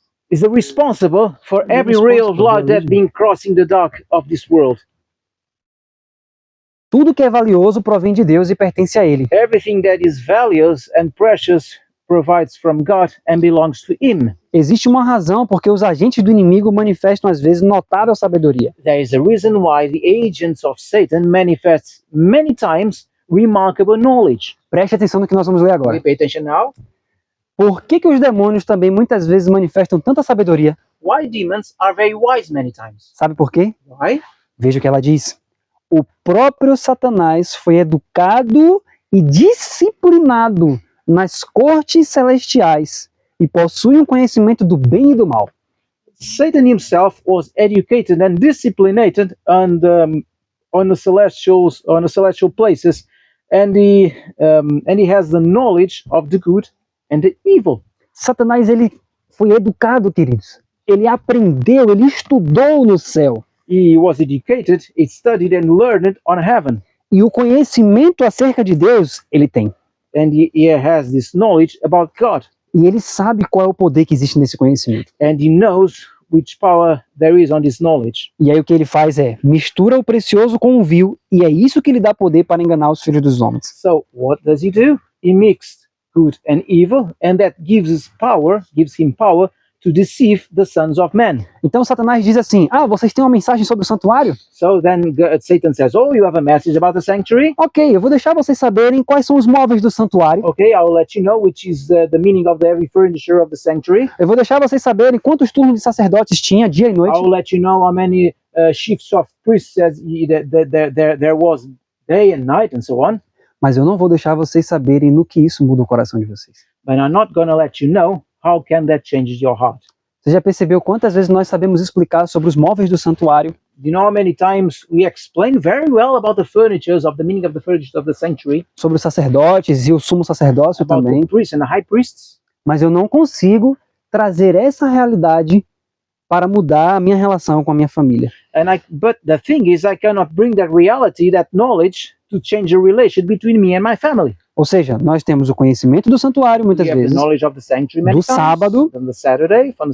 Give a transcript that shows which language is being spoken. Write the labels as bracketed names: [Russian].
[English] Is the responsible for every ray of responsible, light that being crossing the dark of this world. [Portuguese] Tudo que é valioso provém de Deus e pertence a Ele. [English] Everything that is valuable and precious provides from God and belongs to Him. [Portuguese] Existe uma razão porque os agentes do inimigo manifestam às vezes notável sabedoria. [English] There is a reason why the agents of Satan manifest many times remarkable knowledge. [Portuguese] Preste atenção no que nós vamos ler agora. [English] Pay attention now. [Portuguese] Por que os demônios também muitas vezes manifestam tanta sabedoria? [English] Why demons are very wise many times. [Portuguese] Sabe por quê? [English] Why? [Portuguese] Veja o que ela diz. O próprio Satanás foi educado e disciplinado nas cortes celestiais e possui um conhecimento do bem e do mal. [English] Satan himself was educated and disciplined on the celestial places, and he has the knowledge of the good and the evil. [Portuguese] Satanás, ele foi educado, queridos. Ele aprendeu, ele estudou no céu. [English] He was educated, he studied and learned on heaven. [Portuguese] E o conhecimento acerca de Deus, ele tem. [English] And he has this knowledge about God. [Portuguese] E ele sabe qual é o poder que existe nesse conhecimento. [English] And he knows which power there is on this knowledge. [Portuguese] E aí o que ele faz é, mistura o precioso com o vil, e é isso que lhe dá poder para enganar os filhos dos homens. [English] So what does he do? He mixed good and evil, and that gives him power to deceive the sons of men. [Portuguese] Então Satanás diz assim: ah, vocês têm uma mensagem sobre o santuário? [English] So then Satan says, oh, you have a message about the sanctuary? [Portuguese] Ok, eu vou deixar vocês saberem quais são os móveis do santuário. [English] Okay, I'll let you know which is the meaning of every furniture of the sanctuary. [Portuguese] Eu vou deixar vocês saberem quantos turnos de sacerdotes tinha dia e noite. [English] I'll let you know how many shifts of priests there was day and night and so on. [Portuguese] Mas eu não vou deixar vocês saberem no que isso muda o coração de vocês. [English] But I'm not going to let you know how can that changes your heart. [Portuguese] Você já percebeu quantas vezes nós sabemos explicar sobre os móveis do santuário? [English] Do you know how many times we explain very well about the furnitures, of the meaning of the furniture of the sanctuary, [Portuguese] Sobre os sacerdotes e o sumo sacerdócio [English] about [Portuguese] também. [English] the priests and the high priests? [Portuguese] Mas eu não consigo trazer essa realidade para mudar a minha relação com a minha família. [English] But the thing is, I cannot bring that reality, that knowledge, to change the relation between me and my family. [Portuguese] Ou seja, nós temos o conhecimento do santuário muitas [English] We have the [Portuguese] vezes, [English] knowledge of the sanctuary many [Portuguese] do [English] times, [Portuguese] sábado, [English] from the Saturday, from the